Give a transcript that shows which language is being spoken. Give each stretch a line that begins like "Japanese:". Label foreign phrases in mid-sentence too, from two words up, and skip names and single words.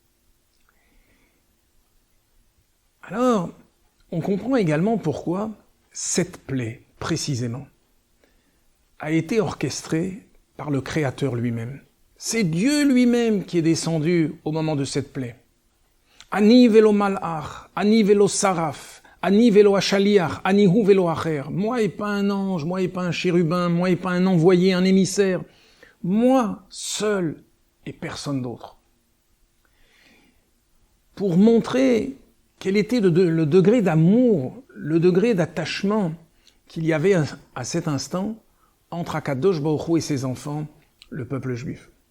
French: Alors, on comprend également pourquoi cette plaie, précisément, a été orchestrée par le Créateur lui-même. C'est Dieu lui-même qui est descendu au moment de cette plaie.
Hebrew: אני ולא מלאך, אני ולא שרף, אני ולא השליח, אני הוא ולא אחר.
French: Moi et pas un ange, moi et pas un chérubin, moi et pas un envoyé, un émissaire. Moi seul et personne d'autre. Pour montrer quel était le degré d'amour, le degré d'attachement qu'il y avait à cet instant entre Akadosh Baruch Hu et ses enfants, le peuple juif.